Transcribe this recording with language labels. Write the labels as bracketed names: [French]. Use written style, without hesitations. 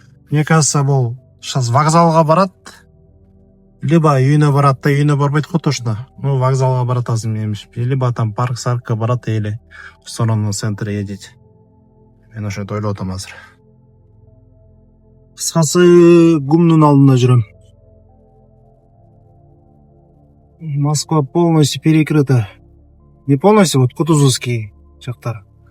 [Russian] Мне кажется, [Kyrgyz] бул сейчас вокзалга барат. Либо үйүнө барат да үйүнө барбайт го точно. Ну, вокзалга барат азыр менимче. Либо там парк-саркка барат эле [Russian] в сторону центра едет. [Kyrgyz] Мен ошентип ойлоп атам азыр. Кыскасы гумдун алдында жүрөм. [Russian] Москва полностью перекрыта. Не полностью, вот Кутузовский [Kyrgyz] жактар.